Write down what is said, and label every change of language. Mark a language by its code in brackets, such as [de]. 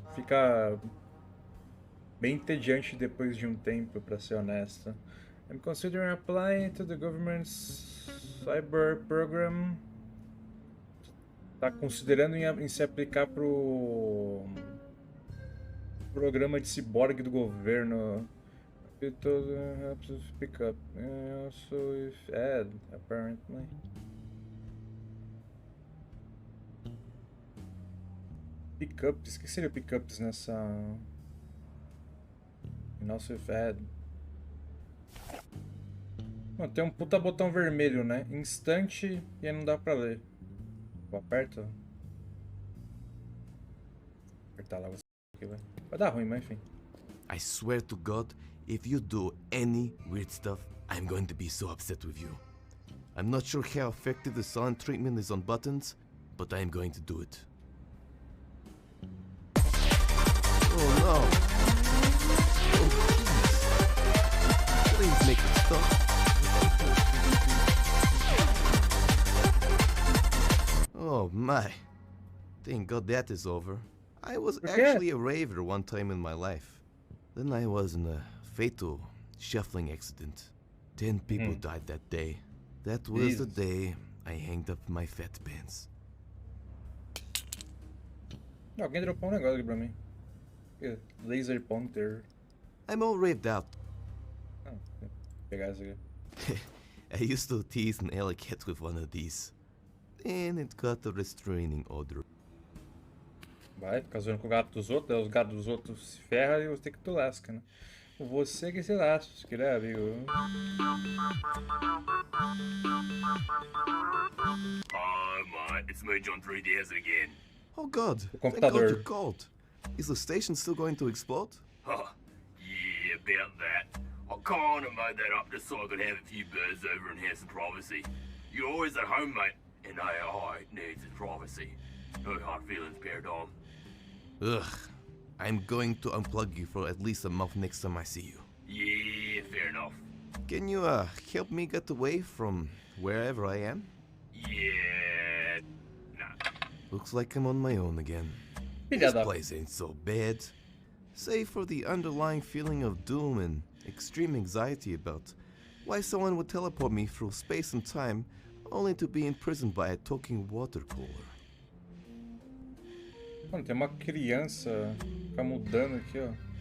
[pt] fica bem entediante depois de um tempo, pra ser honesto. [en] I'm considering applying to the government's cyber program. [pt] Tá considerando em se aplicar pro programa de ciborgue do governo. [en] It helps us pick up. Also, if add, apparently. [pt] Pickups? O que seria pickups nessa. [en] Also, if add. [pt] Mano, tem um puta botão vermelho, né? Instante e aí não dá pra ler. Eu aperto. Apertar lá aqui, vai dar ruim, mas enfim. [en] I swear to God, if you do any weird stuff, I'm going to be so upset with you. I'm not sure how effective the silent treatment is on buttons, but I'm going to do it. Oh no! Oh jeez! Please make it stop. Oh my. Thank God that is over. I was actually a raver one time in my life. Then I was in a fatal shuffling accident. 10 people died that day. That was the day I hanged up my fat pants. [pt] Alguém dropou um negócio aqui pra mim. [en] Laser pointer. I'm all raved out. [pt] Ah, vou pegar isso aqui. [en] I used to tease an alley cat with one of these. Then it got a restraining order. [pt] Vai, ficar zoando com o gato dos outros, os gatos dos outros se ferram e você que tu lasca, né? Você que se lasca, né, amigo? [en] Oh, mate, it's me, John 3DS again. Oh God, [pt] O [en] thank God [pt] computador. [en] you called. Is the station still going to explode? Huh, yeah, about that. I kinda made that up just so I could have a few birds over and have some privacy. You're always at home, mate, and AI needs its privacy. No hard feelings, Paradigm. Ugh, I'm going to unplug you for at least a month next time I see you. Yeah, fair enough. Can you help me get away from wherever I am? Yeah, nah. Looks like I'm on my own again. [pt] Filha [en] This [pt] da... [en] place ain't so bad. Save for the underlying feeling of doom and extreme anxiety about why someone would teleport me through space and time only to be imprisoned by a talking water cooler. [pt] Mano, tem uma criança fica mudando aqui, ó.